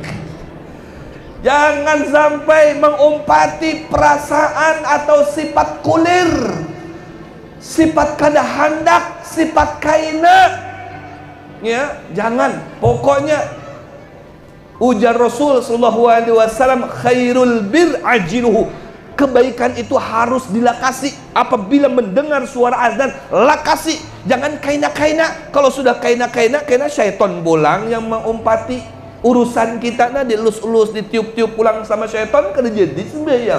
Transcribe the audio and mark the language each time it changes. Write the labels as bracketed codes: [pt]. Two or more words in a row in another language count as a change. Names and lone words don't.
[bjn] Jangan sampai mengumpati perasaan atau sifat kulir, sifat kada handak, sifat kaina. Ya, jangan. Pokoknya ujar Rasul [ar] صلى الله عليه وسلم خير البر عاجله. [bjn] Kebaikan itu harus dilakasi. Apabila mendengar suara azan, lakasi. Jangan kaina-kaina. Kalau sudah kaina-kaina, syaitan bolang yang mengumpati urusan kita, nah dilus-lus, ditiup-tiup pulang sama syaitan, kada jadi sembahyang.